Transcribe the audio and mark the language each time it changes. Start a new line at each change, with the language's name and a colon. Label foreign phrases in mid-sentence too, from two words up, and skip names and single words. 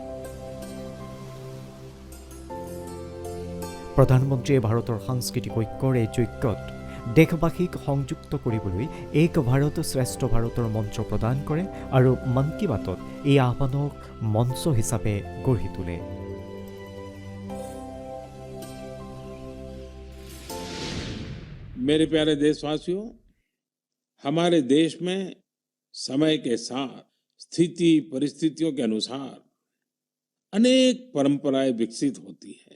Assamese: প্ৰধানমন্ত্ৰীয়ে ভাৰতৰ সাংস্কৃতিক ঐক্যৰ এই যজ্ঞত দেশবাসীক সংযুক্ত কৰিবলৈ এক ভাৰত শ্ৰেষ্ঠ ভাৰতৰ মন্ত্ৰ প্ৰদান কৰে আৰু মন কী বাতত এই আহ্বানক মঞ্চ হিচাপে গঢ়ি তোলে।
Hindi: मेरे प्यारे देशवासियों, हमारे देश में समय के साथ स्थिति परिस्थितियों के अनुसार अनेक परंपराएं विकसित होती हैं।